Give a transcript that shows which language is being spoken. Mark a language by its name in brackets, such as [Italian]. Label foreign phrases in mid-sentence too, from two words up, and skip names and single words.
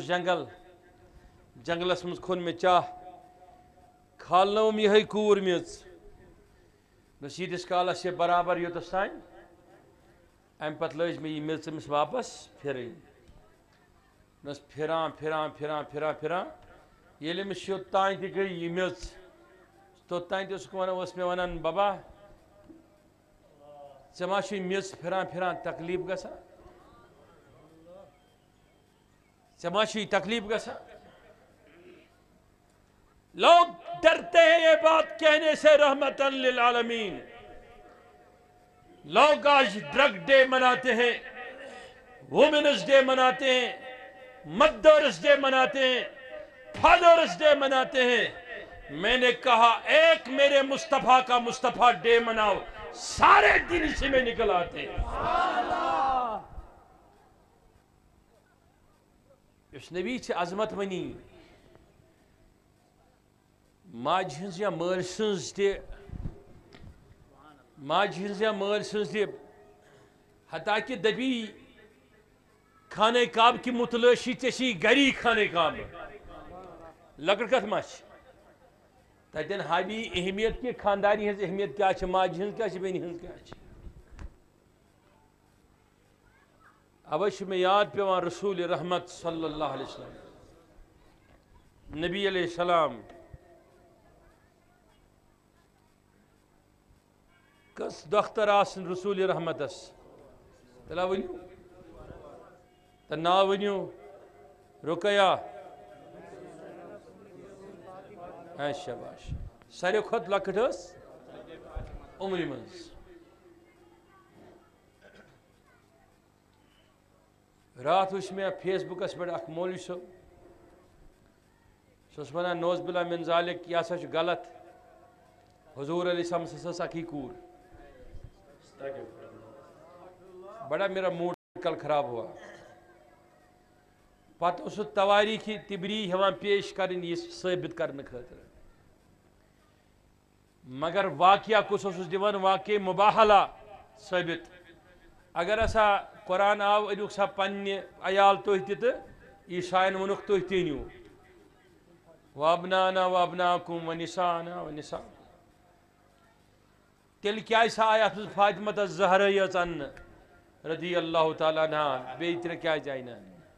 [Kashmiri] جنگل جنگلس منٛز کھوٚن مےٚ چاہ کھالنٲوٕم یِہے کوٗر میٚژ دوٚپنس ییٖتِس کالس یہِ برابر یوٚتس تانۍ امہِ پتہٕ لٲج مےٚ یہِ میٚژ أمِس واپس پھِرٕنۍ دوٚپنس پھِران پھِران پھِران پھِران پھِران ییٚلہِ أمِس یوٚتانۍ تہِ گٔے یہِ میٚژ توٚتانۍ تہِ اوس مےٚ ونان ببا ژےٚ ما چھُے میٚژ پھِران پھِران تکلیٖف گژھان ژےٚ ما چھُے تکلیٖف گژھان [Urdu] لوگ ڈرتے ہیں یہ بات کہنے سے [Arabic] رحمتاً للعالمین [Urdu] لوگ آج ڈرگ ڈے مناتے ہیں وومنز ڈے مناتے ہیں مدرس ڈے مناتے ہیں فادرس ڈے مناتے ہیں میں نے کہا ایک میرے مصطفیٰ کا مصطفیٰ ڈے مناؤ سارے دن اسی میں نکل آتے ہیں اس نبی سے عظمت [Kashmiri] ونی ماج ہنز یا مٲلۍ سٕنٛز تہِ ماج ہنز یا مٲلۍ سٕنٛز تہِ حتیٰ کہ دبی خانہ کعبہ کی متلاشی ژےٚ چھی گری خانہ کعبہ لۄکٕٹ کتھ ما چھِ تتٮ۪ن ہاوی اہمیت کہ خاندانی ہنز اہمیت کیٛاہ چھِ ماجہِ ہنز کیٛاہ چھِ بیٚنہِ ہنز کیٛاہ چھِ اوے چھُ مےٚ یاد پیٚوان رسول رحمت [Arabic] صلی اللہ علیہ [Kashmiri] وسلم نبی [Arabic] علیہ السلام [Kashmiri] کس دختر آسن رسول رحمتس تلا ؤنِو تہٕ ناو ؤنِو رُقیہ شاباش ساروی کھۄتہٕ لۄکٕٹ ٲس عمرِ منٛز رات وٕچھ مےٚ فیس بُکس پٮ۪ٹھ اکھ مولوی صٲب سُہ اوس ونان [Arabic] نوز بِلا مِن ذالِک [Kashmiri] یہِ ہسا چھُ غلط حضور [Arabic] علیہ السلام [Kashmiri] ہسا ٲس اکھٕے کوٗر [Urdu] بڑا میرا موڈ کل خراب ہوا [Kashmiri] پتہٕ اوس سُہ تواریٖخی تبری ہٮ۪وان پیش کرٕنۍ یہِ ثٲبت کرنہٕ خٲطرٕ مگر واقعہ کُس اوسُس دِوان واقعہ مباحلہ ثٲبت اگر ہسا قرآن آو أنِوُکھ سا پننہِ عیال تُہۍ تہِ تہٕ عیٖسایَن ووٚنُکھ تُہۍ تہِ أنِو [Arabic] وابنانا وابناکُم ونسانا ونسا [Kashmiri] تیٚلہِ کیٛازِ سا آیہِ اَتھ منٛز فاطمہ الزہرا یٲژ اَننہٕ [Arabic] رضی اللہ تعالیٰ عنہا [Kashmiri] بیٚیہِ ترٛےٚ کیٛازِ آیہِ نہٕ اَننہٕ